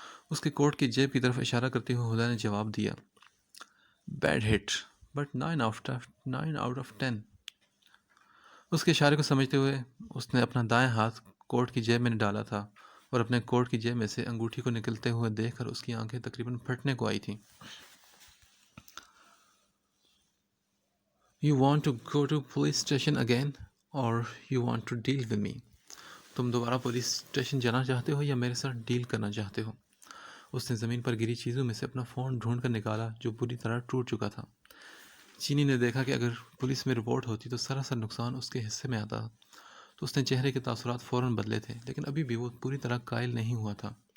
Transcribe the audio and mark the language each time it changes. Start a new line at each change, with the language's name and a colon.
Urdu: اس کے کوٹ کی جیب کی طرف اشارہ کرتے ہوئے ہدا نے جواب دیا.
English: Bad hit but 9 out of 10.
Urdu: اس کے اشارے کو سمجھتے ہوئے اس نے اپنا دائیں ہاتھ کوٹ کی جیب میں ڈالا تھا اور اپنے کوٹ کی جیب میں سے انگوٹھی کو نکلتے ہوئے دیکھ کر اس کی آنکھیں تقریباً پھٹنے کو آئی تھیں.
English: You want to go to police station again or you want to deal with me?
Urdu: تم دوبارہ پولیس اسٹیشن جانا چاہتے ہو یا میرے ساتھ ڈیل کرنا چاہتے ہو؟ اس نے زمین پر گری چیزوں میں سے اپنا فون ڈھونڈ کر نکالا جو پوری طرح ٹوٹ چکا تھا. چینی نے دیکھا کہ اگر پولیس میں رپورٹ ہوتی تو سراسر نقصان اس کے حصے میں آتا. تو اس نے چہرے کے تاثرات فوراً بدلے تھے لیکن ابھی بھی وہ پوری طرح قائل نہیں ہوا تھا.